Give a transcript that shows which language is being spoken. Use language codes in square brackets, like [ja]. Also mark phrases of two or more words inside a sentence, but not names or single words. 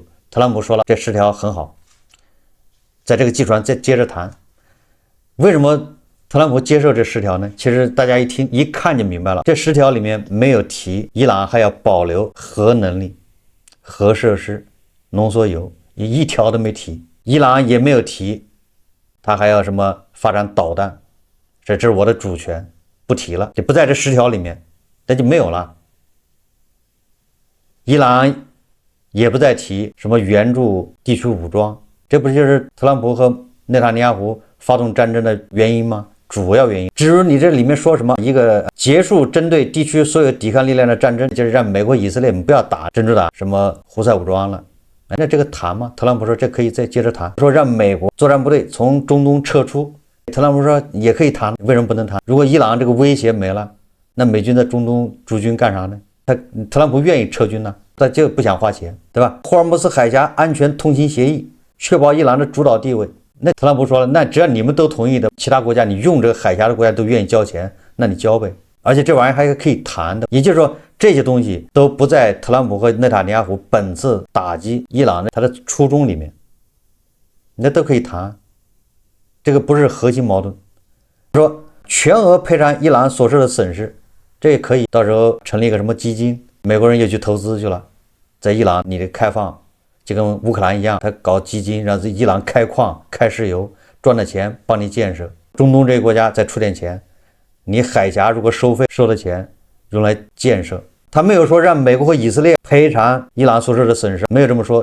[zh] 特朗普說了，這10條很好，在這個基礎上再接着談。為什麼特朗普接受這10條呢？其實大家一聽一看就明白了，這10條裡面沒有提伊朗還要保留核能力、核設施、濃縮鈾，一條都沒提。伊朗也沒有提他還要什麼發展導彈，這是我的主權，不提了，就不在這10條裡面，那就沒有了。伊朗也不再提什麼援助地區武裝，這不就是特朗普和內塔尼亞胡發動戰爭的原因嗎？主要原因。至於你這裡面說什麼一個結束針對地區所有抵抗力量的戰爭，就是讓美國以色列不要打珍珠黨什麼胡塞武裝了，那這個談嗎？特朗普說這可以再接着談，說讓美國作戰部隊從中東撤出，特朗普說也可以談，為什麼不能談？如果伊朗這個威脅沒了，那美軍在中東駐軍幹啥呢？特朗普願意撤軍呢，他就不想花錢，對吧？霍爾木茲海峽安全通行協議確保伊朗的主導地位，那特朗普說了，那只要你們都同意的，其他國家你用這个海峽的國家都願意交錢，那你交唄。而且這玩意還可以談的，也就是說這些東西都不在特朗普和內塔尼亞胡本次打擊伊朗的他的初衷裡面，那都可以談，這個不是核心矛盾。說全額賠償伊朗所受的損失，這也可以，到時候成立一個什麼基金，美國人也去投資去了，在伊朗你的開放就跟烏克蘭一樣，他搞基金讓伊朗開礦開石油，賺了錢幫你建設，中東這些國家再出點錢，你海峽如果收費收了錢用來建設，他沒有說讓美國和以色列賠償伊朗所受的損失，沒有這麼說。